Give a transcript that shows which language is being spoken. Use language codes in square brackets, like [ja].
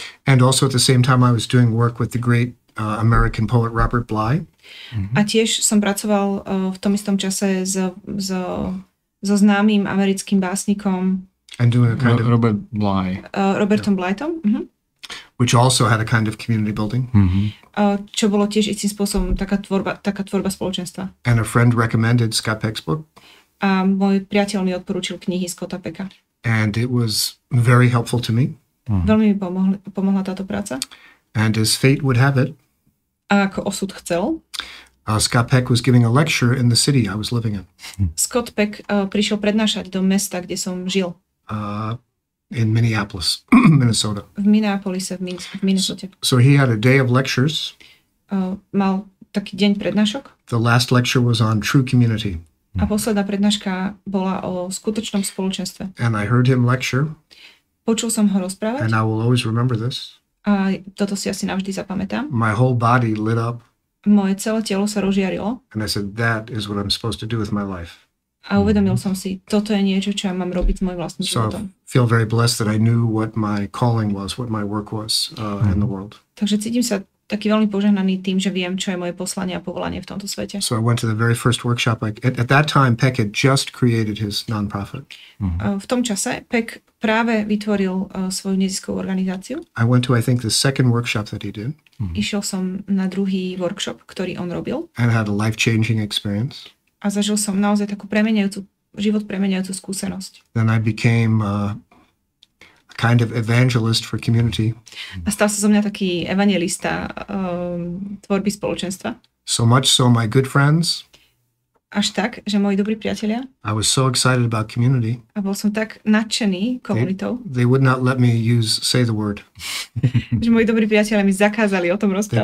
[en] And also at the same time I was doing work with the great American poet Robert Bly. [sk] A tiež som pracoval v tom istom čase so známym americkým básnikom [en] and doing a kind of [sk] Robertom Blytom. [en] Which also had a kind of community building. [sk] Čo bolo tiež istým spôsobom taká tvorba spoločenstva. [en] And a friend recommended Scott Peck's book. [sk] A môj priateľ mi odporúčil knihy Scotta Pecka. [en] And it was very helpful to me. [sk] Veľmi mi pomohla táto práca. [en] And as fate would have it, [sk] a ako osud chcel, [en] Scott Peck was giving a lecture in the city I was living in. [sk] Scott Peck prišiel prednášať do mesta, kde som žil. [en] In Minneapolis, Minnesota. [sk] V Minneapolise, v Minnesota. [en] So he had a day of lectures. [sk] Mal taký deň prednášok. [en] The last lecture was on true community. [sk] A posledná prednáška bola o skutočnom spoločenstve. [en] And I heard him lecture. [sk] Počul som ho rozprávať. [en] And I will always remember this. [sk] A toto si asi navždy zapamätám. [en] My whole body lit up. [sk] Moje celé telo sa rozžiarilo. [en] And I said, that is what I'm supposed to do with my life. [sk] A uvedomil som si, toto je niečo, čo ja mám robiť s mojím vlastným životom. [en] So I feel very blessed that I knew what my calling was, what my work was in the world. [sk] Takže cítim sa taký veľmi požehnaný tým, že viem, čo je moje poslanie a povolanie v tomto svete. [en] So I went to the very first workshop. At that time, Peck had just created his nonprofit. [sk] V tom čase Peck práve vytvoril svoju neziskovú organizáciu. [en] I went to, I think, the second workshop that he did. [sk] Išiel som na druhý workshop, ktorý on robil. [en] And had a life-changing experience. [sk] A zažil som naozaj takú život premenujúcu skúsenosť. [en] Then I became a kind of evangelist for community. [sk] A stal sa zo mňa taký evangelista tvorby spoločenstva. [en] So much so my good friends. [sk] Až tak, že moji dobrí priatelia. [en] I was so excited about community. [sk] A bol som tak nadšený komunitou. [en] They would not let me say the word. [sk] Že moji dobrí priatelia mi zakázali o tom rozprávať.